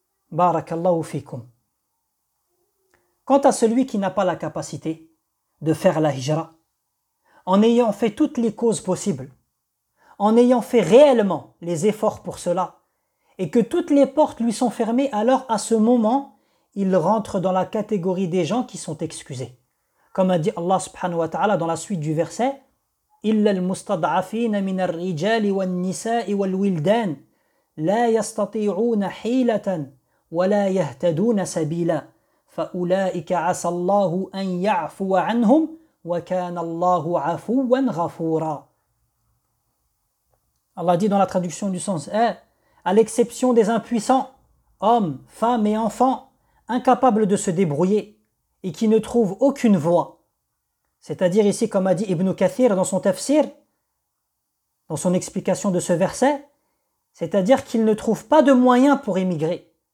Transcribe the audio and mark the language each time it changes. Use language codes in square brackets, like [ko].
[fr] Barakallahu fikum. Quant à celui qui n'a pas la capacité de faire la hijra, en ayant fait toutes les causes possibles, en ayant fait réellement les efforts pour cela, et que toutes les portes lui sont fermées, alors à ce moment, il rentre dans la catégorie des gens qui sont excusés. Comme a dit Allah subhanahu wa ta'ala dans la suite du verset, [ar] إِلَّا الْمُسْتَضْعَفِينَ مِنَ الرِّجَالِ وَالنِّسَاءِ وَالْوِلْدَانِ لَا يَسْتَطِيعُونَ حِيلَةً وَلَا يَهْتَدُونَ سَبِيلًا فَأُولَٰئِكَ عَسَى اللَّهُ أَنْ يَعْفُوَ عَنْهُمْ وَكَانَ اللَّهُ عَفُوًا غَفُورًا. [fr] Allah dit dans la traduction du sens, à l'exception des impuissants, hommes, femmes et enfants, incapables de se débrouiller et qui ne trouvent aucune voie. C'est-à-dire ici, comme a dit Ibn Kathir dans son tafsir, dans son explication de ce verset, c'est-à-dire qu'ils ne trouvent pas de moyens pour émigrer.